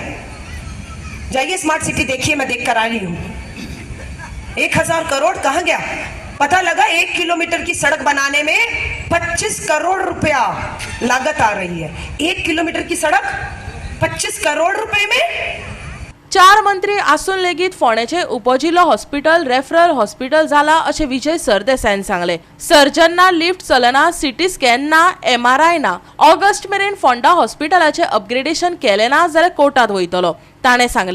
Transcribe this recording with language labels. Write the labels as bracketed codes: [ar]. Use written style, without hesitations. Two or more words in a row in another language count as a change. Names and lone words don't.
[hi] जाइए स्मार्ट सिटी देखिए, मैं देख कर आ रही हूं। 1000 करोड़ कहाँ गया? पता लगा 1 किलोमीटर की सड़क बनाने में 25 करोड़ रुपया लागत आ रही है। 1 किलोमीटर की सड़क 25 करोड़ रुपए में। [kok] 4 मंत्री आसून लेगीत फोंडेचे उपजिल्लो हॉस्पिटल [en] referral hospital [kok] जाला अशें विजय सरदेसाईन सांगले। सर्जन ना, लिफ्ट चलना, [en] CT scan [kok] ना, MRI ना। ऑगस्ट मेरेन फोंडा हॉस्पिटलाचे अपग्रेडेशन केले ना जाल्यार कोर्टात वयतलो, ताणें सांगले।